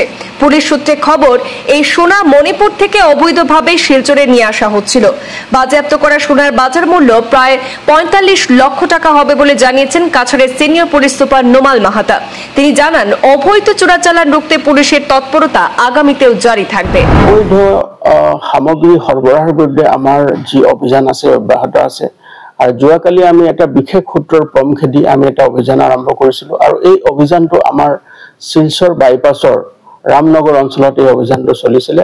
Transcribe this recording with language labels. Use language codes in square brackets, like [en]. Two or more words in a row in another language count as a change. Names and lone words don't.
[bn] পুলিশ সূত্রে খবর, এই সোনা মণিপুর থেকে অবৈধভাবে শিলচরে নিয়ে আসা হচ্ছিল। বাজেয়াপ্ত করা সোনার বাজার মূল্য প্রায় 45 লক্ষ টাকা হবে বলে জানিয়েছেন কাছাড়ের সিনিয়র পুলিশ সুপার নোমাল মাহাতা। তিনি জানান, অবৈধ চোরাচালান রুখতে পুলিশের তৎপরতা আগামীতেও জারি থাকবে। [as] অবৈধ সামগ্ৰী সৰবৰাহৰ বিৰুদ্ধে আমাৰ যি অভিযান আছে অব্যাহত আছে। আৰু যোৱাকালি আমি এটা বিশেষ সূত্ৰৰ পমখেদি আমি এটা অভিযান আৰম্ভ কৰিছিলোঁ আৰু এই অভিযানটো আমাৰ শিলচৰ বাইপাছৰ ৰামনগৰ অঞ্চলত এই অভিযানটো চলিছিলে।